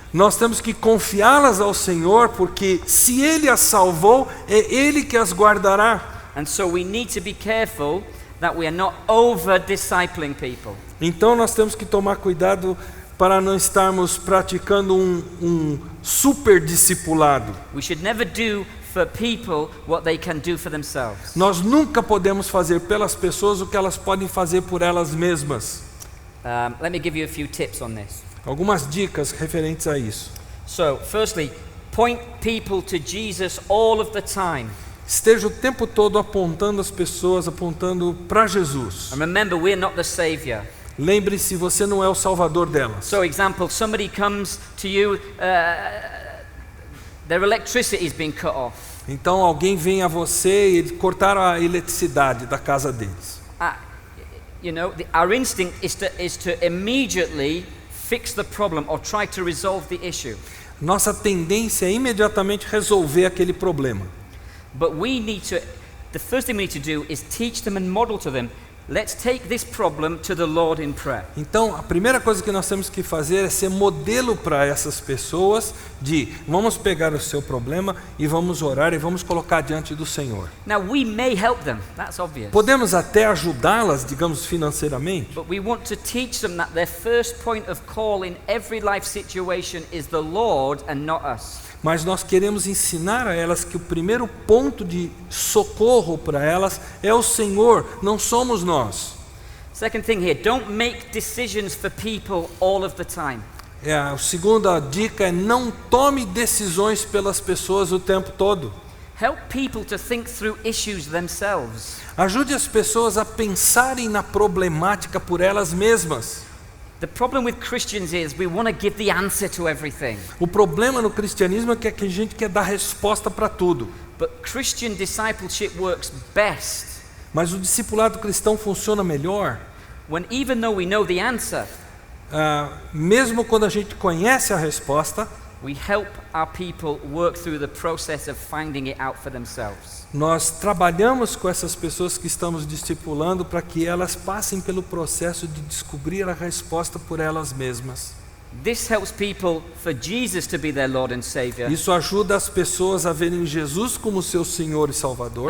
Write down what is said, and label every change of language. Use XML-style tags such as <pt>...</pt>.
<pt>Nós temos que confiá-las ao Senhor, porque se Ele as salvou, é Ele que as guardará.</pt> <en>And so we need to be careful that we are not over-discipling people.</en> <pt>Então nós temos que tomar cuidado para não estarmos praticando um super discipulado.</pt> <en>We should never do for people what they can do for themselves.</en> <pt>Nós nunca podemos fazer pelas pessoas o que elas podem fazer por elas mesmas.</pt> <en>Let me give you a few tips on this.</en> <pt>Algumas dicas referentes a isso.</pt> <en>So, firstly, point people to Jesus all of the time.</en> <pt>Esteja o tempo todo apontando as pessoas, apontando para Jesus.</pt> <en>And remember, we're not the Savior.</en> <pt>Lembre-se, você não é o salvador delas.</pt> <en>So, example, somebody comes to you, their electricity is being cut off.</en> <pt>Então alguém vem a você e cortaram a eletricidade da casa deles.</pt> <en>Our instinct is to immediately fix the problem or try to resolve the issue.</en> <pt>Nossa tendência é imediatamente resolver aquele problema.</pt> <en>But the first thing we need to do is teach them and model to them, let's take this problem to the Lord in prayer.</en> <pt>Então, a primeira coisa que nós temos que fazer é ser modelo para essas pessoas de vamos pegar o seu problema e vamos orar e vamos colocar diante do Senhor.</pt> <en>Now we may help them, that's obvious.</en> <pt>Podemos até ajudá-las, digamos, financeiramente.</pt> <en>But we want to teach them that their first point of call in every life situation is the Lord and not us.</en> <pt>Mas nós queremos ensinar a elas que o primeiro ponto de socorro para elas é o Senhor, não somos nós.</pt> <en>Second thing here, don't make decisions for people all of the time.</en> <pt>A segunda dica é não tome decisões pelas pessoas o tempo todo.</pt> <en>Help people to think through issues themselves.</en> <pt>Ajude as pessoas a pensarem na problemática por elas mesmas.</pt> <en>The problem with Christians is we want to give the answer to everything.</en> <pt>O problema no cristianismo é que a gente quer dar resposta para tudo.</pt> <en>But Christian discipleship works best.</en> <pt>Mas o discipulado cristão funciona melhor.</pt> <en>When even though we know the answer,</en> <pt>mesmo quando a gente conhece a resposta,</pt> <en>we help our people work through the process of finding it out for themselves.</en> <pt>Nós trabalhamos com essas pessoas que estamos discipulando para que elas passem pelo processo de descobrir a resposta por elas mesmas.</pt> <en>This helps people for Jesus to be their Lord and Savior.</en> <pt>Isso ajuda as pessoas a verem Jesus como seu Senhor e Salvador</pt>